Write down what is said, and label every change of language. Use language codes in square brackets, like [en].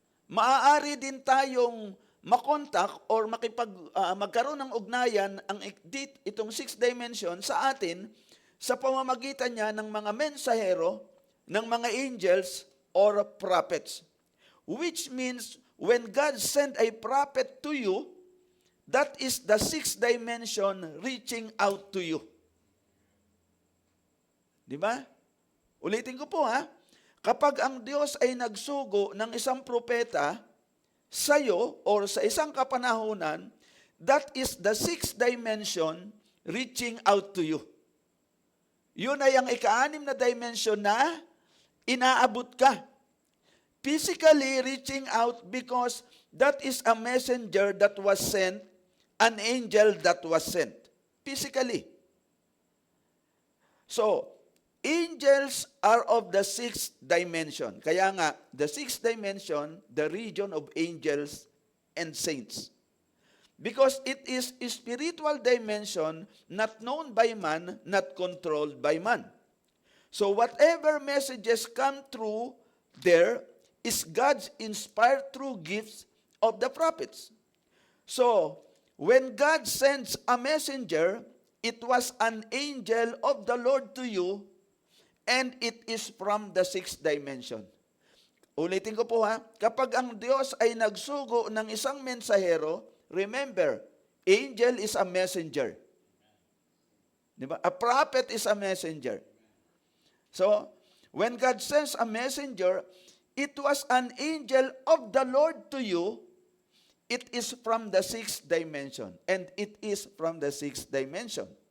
[tl] Maaari din tayong makontak or magkaroon ng ugnayan itong 6th dimension sa atin sa pamamagitan niya ng mga mensahero, ng mga angels, or prophets. [en] Which means, when God sent a prophet to you, that is the 6th dimension reaching out to you. [tl] Di ba? Ulitin ko po ha, kapag ang Diyos ay nagsugo ng isang propeta sa'yo or sa isang kapanahunan, [en] that is the sixth dimension reaching out to you. [tl] Yun ay ang ika-6 na dimension na inaabot ka. [en] Physically reaching out because that is a messenger that was sent, an angel that was sent. Physically. So, angels are of the sixth dimension. [tl] Kaya nga, [en] the sixth dimension, the region of angels and saints. Because it is a spiritual dimension not known by man, not controlled by man. So whatever messages come through there is God's inspired true gifts of the prophets. So when God sends a messenger, it was an angel of the Lord to you, and it is from the sixth dimension. [tl] Ulitin ko po ha, kapag ang Diyos ay nagsugo ng isang mensahero, [en] remember, angel is a messenger. [tl] Diba? [en] A prophet is a messenger. So, when God sends a messenger, it was an angel of the Lord to you. It is from the sixth dimension. And it is from the sixth dimension.